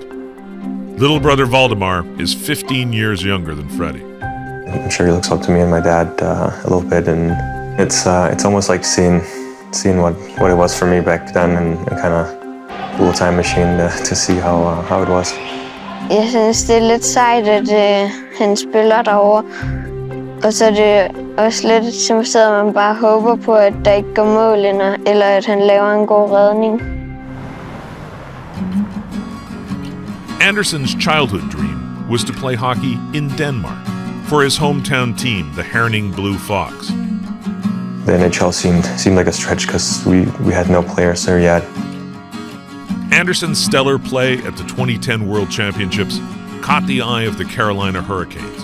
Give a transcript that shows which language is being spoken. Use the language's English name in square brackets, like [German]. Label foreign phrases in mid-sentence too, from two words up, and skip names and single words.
[English] Little brother Valdemar is 15 years younger than Freddy. I'm sure he looks up to me and my dad a little bit, and it's almost like seeing what it was for me back then, and kind of a little time machine to see how it was. [Danish] Jeg synes, det er lidt sejt, at han spiller derovre. Og så er det også lidt som stedet, at man bare håber på, at der ikke går mål, eller at han laver en god redning. [English] Andersen's childhood dream was to play hockey in Denmark for his hometown team, the Herning Blue Fox. The NHL seemed like a stretch because we had no players there yet. Andersen's stellar play at the 2010 World Championships caught the eye of the Carolina Hurricanes.